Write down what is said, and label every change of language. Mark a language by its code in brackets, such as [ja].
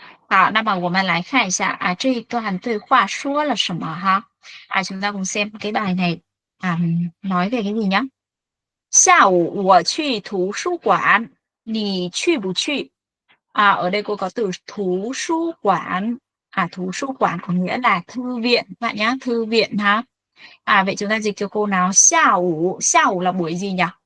[zh] 好，那么我们来看一下这一段对话说了什么哈。 [vi] chúng ta cùng xem cái bài này nói về cái gì nhá. [zh] 下午我去图书馆，你去不去？ [vi] ở đây cô có từ 图书馆. 图书馆có nghĩa là thư viện bạn nhá, thư viện ha. Vậy chúng ta dịch cho cô nào. 下午 là buổi gì nhỉ?